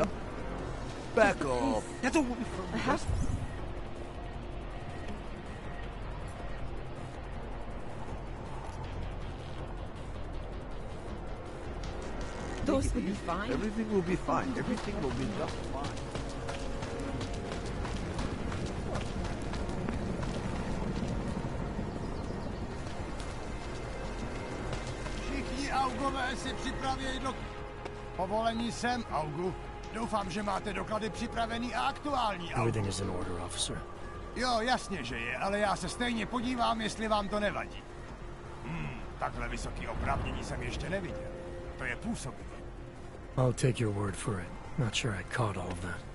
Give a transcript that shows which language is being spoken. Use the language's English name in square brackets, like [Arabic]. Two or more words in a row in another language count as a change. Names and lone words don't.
[English] just... Back off. That's all we from. I have... Those will be fine. Everything will be fine. Everything will be just fine. [Czech] Všichni Augové si připravějí do... Povolení sem, Augu. Doufám, že máte doklady připravený a aktuální, Augu. [English] Everything is in order, officer. [Czech] Jo, jasně, že je, ale já se stejně podívám, jestli vám to nevadí. Takhle vysoký oprávnění jsem ještě neviděl. To je působivé. [English] I'll take your word for it. Not sure I caught all of that.